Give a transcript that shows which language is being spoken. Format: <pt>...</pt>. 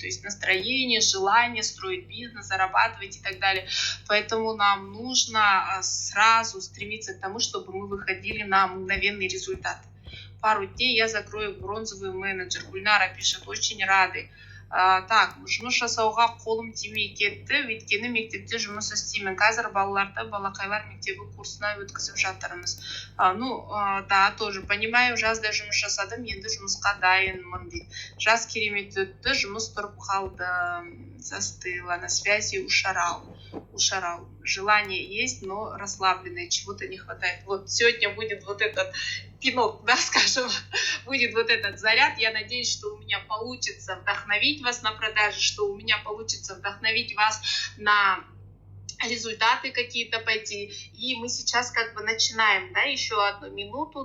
<ru>То есть настроение, желание строить бизнес, зарабатывать и так далее. Поэтому нам нужно сразу стремиться к тому, чтобы мы выходили на мгновенный результат. Пару дней я закрою бронзовый менеджер. Гульнара пишет, очень рады.</ru> <kk>Так, жұмыс жасауға қолым тимей кетті, өйткені мектепте жұмыс істеймін. Қазір балаларды балақайлар мектебі курсына өткізіп жатырмыз.</kk> <ru>Ну, да, тоже понимаю,</ru> <kk>жазда жұмыс жасадым, енді жұмысқа дайынмын дейді. Жаз керемет өтті, жұмыс тұрып қалды,</kk> <ru>застыла, на связи</ru> <kk>ушарал.</kk> <ru>Желание есть, но расслабленное, чего-то не хватает. Вот сегодня будет вот этот пинок, да, скажем, будет вот этот заряд. Я надеюсь, что у меня получится вдохновить вас на продажи, что у меня получится вдохновить вас на результаты какие-то пойти. И мы сейчас как бы начинаем, да, еще 1 минуту.</ru>